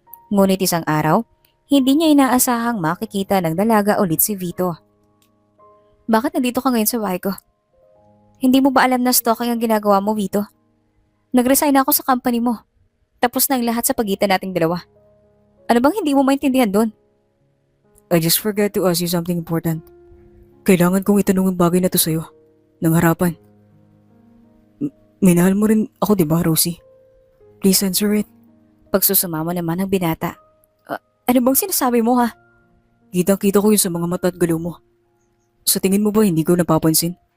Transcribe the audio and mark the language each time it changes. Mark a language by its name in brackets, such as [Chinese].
[Filipino] Ngunit isang araw, hindi niya inaasahang makikita ng dalaga ulit si Vito. Bakit nandito ka ngayon sa bahay ko? Hindi mo ba alam na stalking ang ginagawa mo, Vito? Nag-resign ako sa company mo. Tapos na ang lahat sa pagitan nating dalawa. Ano bang hindi mo maintindihan doon? [English] I just forgot to ask you something important. [Filipino] Kailangan kong itanong ang bagay na to sa'yo. Nang harapan. Minahal mo rin ako, di ba, Rosie? [English] Please answer it. [Filipino] Pagsusumamo naman ng binata. Ano bang sinasabi mo, ha? Kitang-kita ko yun sa mga mata at galaw mo. Sa tingin mo ba hindi ko napapansin?